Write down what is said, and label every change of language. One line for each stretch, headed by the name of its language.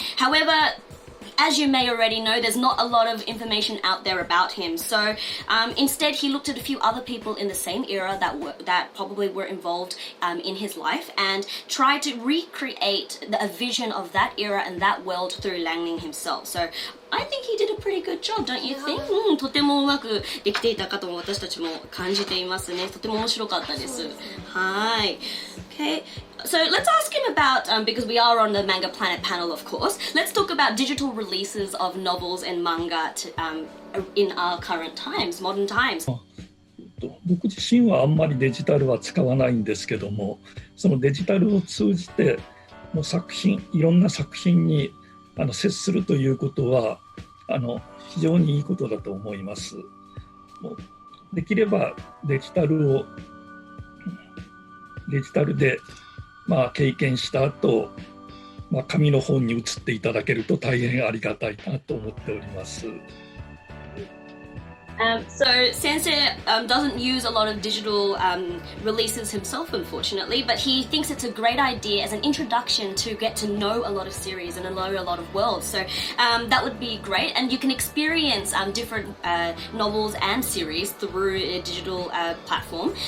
English: However, as you may already know, there's not a lot of information out there about him. So instead, he looked at a few other people in the same era that probably were involved in his life and tried to recreate a vision of that era and that world through Lan Ling himself. So I think he did a pretty good job, don't you think?
Japanese: とてもうまくできていたかとも私たちも感じていますね。とても面白かったです。はい。Okay.
English: So let's ask him about, because we are on the Manga Planet panel, of course, let's talk about digital releases of novels and manga in our current times, modern times.
Japanese: 僕自身はあんまりデジタルは使わないんですけども、そのデジタルを通じてもういろんな作品に接するということは非常にいいことだと思います。もうできればデジタルで経験した後、紙の本に移っていただけると大変ありがたいなと思っております。
English: So Sensei doesn't use a lot of digital releases himself, unfortunately, but he thinks it's a great idea as an introduction to get to know a lot of series and know a lot of worlds. So that would be great, and you can experience different novels and series through a digital platform.